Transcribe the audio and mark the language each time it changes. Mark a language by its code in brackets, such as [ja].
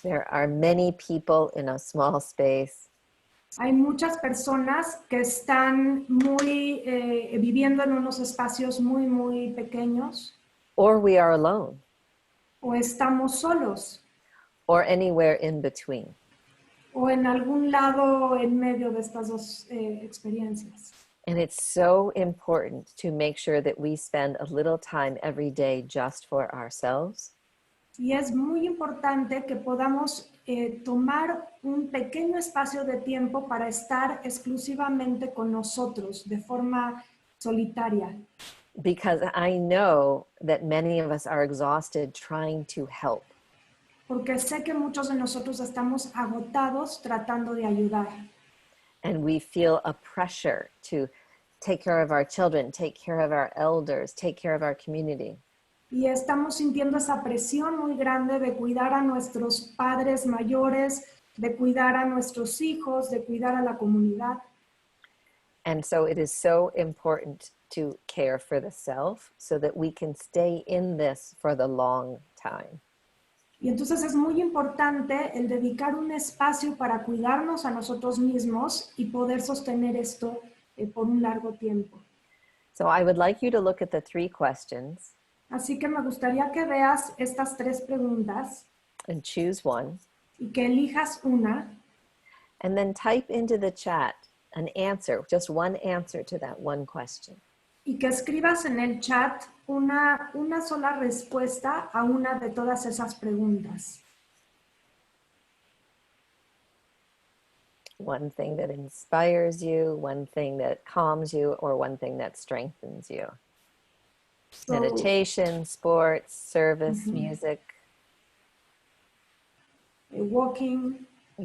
[en] There are many people in a small space. [es] Hay muchas personas que están viviendo en unos espacios muy, muy pequeños [en] Or we are alone, [es] o estamos solos [en] or anywhere in between. [es] o en algún lado en medio de estas dos experiencias. [en] And it's so important to make sure that we spend a little time every day just for ourselves. [es] Y es muy importante que podamos tomar un pequeño espacio de tiempo para estar exclusivamente con nosotros de forma solitaria. [en] Because I know that many of us are exhausted trying to help. [es] Porque sé que muchos de nosotros estamos agotados tratando de ayudar. [en] And we feel a pressure to take care of our children, take care of our elders, take care of our community. [es] Y estamos sintiendo esa presión muy grande de cuidar a nuestros padres mayores, de cuidar a nuestros hijos, de cuidar a la comunidad. [en] And so it is so important to care for the self so that we can stay in this for the long time. [es] Y entonces es muy importante el dedicar un espacio para cuidarnos a nosotros mismos y poder sostener esto por un largo tiempo. [en] So I would like you to look at the 3 questions [es] Así que me gustaría que veas estas 3 preguntas [en] and choose one, [es] y que elijas una [en] and then type into the chat an answer, just one answer to that one question. [es] y que escribas en el chat una sola respuesta a una de todas esas preguntas. [en] One thing that inspires you, one thing that calms you, or one thing that strengthens you. So, Meditation, sports, service, music, walking, being